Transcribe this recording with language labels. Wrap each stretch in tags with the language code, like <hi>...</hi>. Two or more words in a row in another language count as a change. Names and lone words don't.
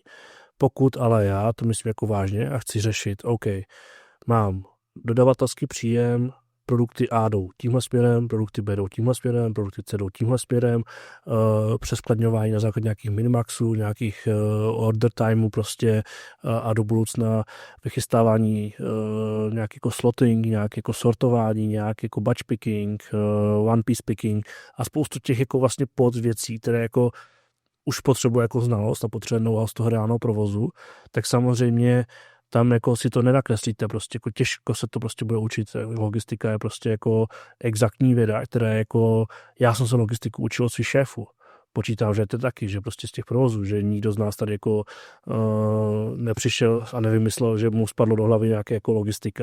<cs>Pokud ale já to myslím jako vážně a chci řešit, OK, mám dodavatelský příjem, produkty A jdou tímhle směrem, produkty B jdou tímhle směrem, produkty C jdou tímhle směrem, přeskladňování na základě nějakých minimaxů, nějakých</cs> <en>order timeů</en> <cs>prostě a do budoucna vychystávání nějaký jako slotting, nějaké jako sortování, nějaký jako</cs> <en>batch picking, one piece picking</en> <cs>a spoustu těch jako vlastně podvěcí, které jako už potřebuje jako znalost a potřebuje know-how z toho reálného provozu, tak samozřejmě tam jako si to nenakreslíte, prostě jako těžko se to prostě bude učit. Logistika je prostě jako exaktní věda, která je jako, já jsem se logistiku učil od svých šéfů. Počítám, že je to taky, že prostě z těch provozů, že nikdo z nás tady jako nepřišel a nevymyslel, že mu spadlo do hlavy nějaké jako logistika.</cs>